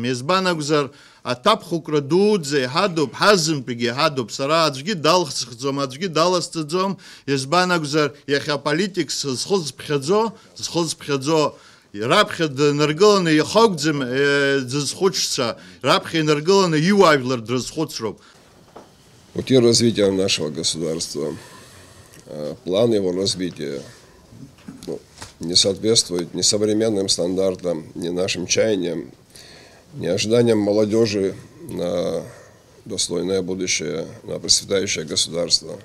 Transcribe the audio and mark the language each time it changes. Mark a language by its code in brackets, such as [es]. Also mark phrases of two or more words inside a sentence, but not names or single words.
[ab] Избан акәзар, аҭакәхәыкра дуӡӡа иҳадуп, ҳазынтәигьы иҳадуп. Сара аӡәгьы далхсхӡом, аӡәгьы даласҵаӡом. Избан акәзар, иахьа аполитик зхызԥхьаӡо раԥхьа днаргыланы ихагәӡам дзызхәыцша, раԥхьа инаргыланы иуаажәлар дрызхәыцроуп. [ru] Пути развития нашего государства, план его развития не соответствует ни современным стандартам, ни нашим чаяниям, ни ожиданиям молодежи на достойное будущее, на процветающее государство.